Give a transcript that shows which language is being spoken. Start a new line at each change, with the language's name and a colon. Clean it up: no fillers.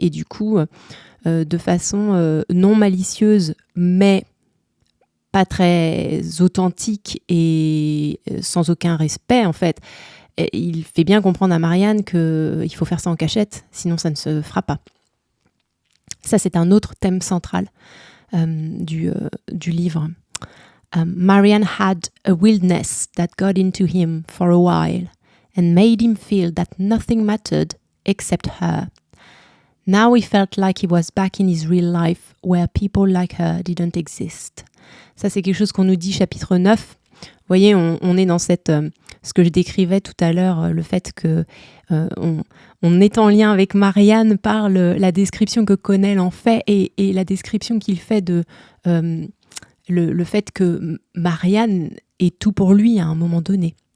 French: Et du coup, de façon non malicieuse, mais pas très authentique et sans aucun respect, en fait, il fait bien comprendre à Marianne qu'il faut faire ça en cachette, sinon ça ne se fera pas. Ça, c'est un autre thème central du livre.
English: Marianne had a wildness that got into him for a while and made him feel that nothing mattered except her. Now he felt like he was back in his real life where people like her didn't exist.
French: Ça, c'est quelque chose qu'on nous dit chapitre 9. Vous voyez, on est dans ce que je décrivais tout à l'heure, le fait que on est en lien avec Marianne par la description que Connell en fait et la description qu'il fait de le fait que Marianne est tout pour lui à un moment donné.